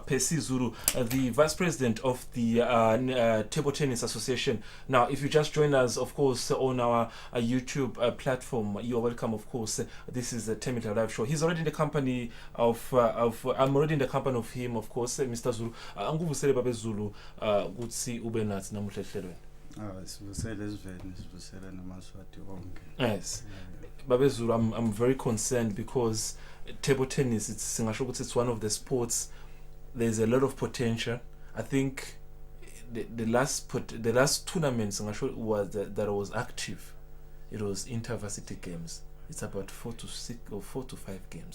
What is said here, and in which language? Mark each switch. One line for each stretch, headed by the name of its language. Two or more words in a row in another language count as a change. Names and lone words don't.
English: Pesi Zulu, the Vice President of the Table Tennis Association. Now, if you just join us, of course, on our YouTube platform, you're welcome, of course. This is the Temidlalo live show. He's already in the company I'm already in the company of him, of course, Mr. Zulu.
Swati: Anguvusele babe Zulu, kutsi ube nathi namuhla ehlelweni.
English: Yes. Babe Zulu, I'm very concerned because table tennis, it's one of the sports. There's a lot of potential. I think the last tournament was that was active. It was intervarsity games. It's about 4 to 5 games.